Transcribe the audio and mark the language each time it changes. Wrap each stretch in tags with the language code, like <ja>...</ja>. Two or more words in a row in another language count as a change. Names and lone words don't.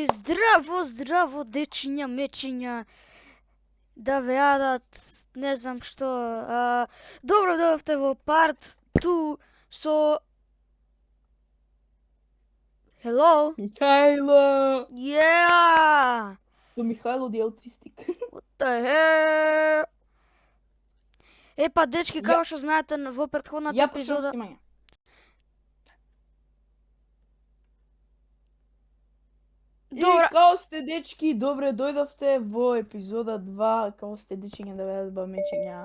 <mk>Здраво, дечиња, мечиња, да ве јадат, не знам што. Добро дојдовте во</mk> <en>part two</en> <mk>со...</mk> <en>Hello?</en> <mk>Михајло!</mk> <en>Yeah!</en> <mk>Со Михајло the Autistic.</mk> <en>What the hell?</en> <mk>Епа, дечки, како што знаете, во претходната Ја епизода... снимање. Добра. И као сте, дечки, добре дојдовте во епизода 2, као сте, дечиња, да ве јадат мечиња.</mk>